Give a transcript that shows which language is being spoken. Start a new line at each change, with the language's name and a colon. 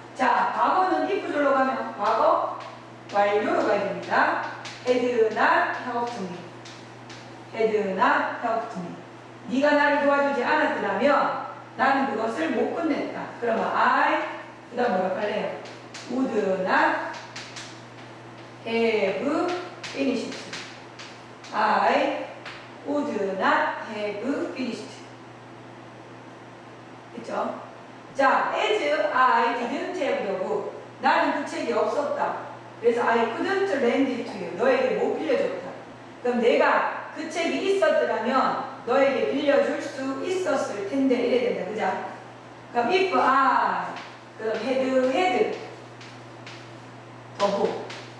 Korean: 자, 과거는 if절로 가면 과거 완료로 가야 됩니다.
English: had not helped me. had not helped me.
Korean: 네가 나를 도와주지 않았더라면 나는 그것을 못 끝냈다. 그러면
English: I
Korean: 그 다음 뭐라고 할래요?
English: would not have finished. I would not have finished.
Korean: 그쵸?
English: 자, as I didn't have the book.
Korean: 나는 그 책이 없었다.
English: 그래서 I couldn't lend it to you.
Korean: 너에게 못 빌려줬다. 그럼 내가 그 책이 있었더라면 너에게 빌려줄 수 있었을 텐데 이래야 된다. 그죠?
English: 그럼 if I 그럼 had the book.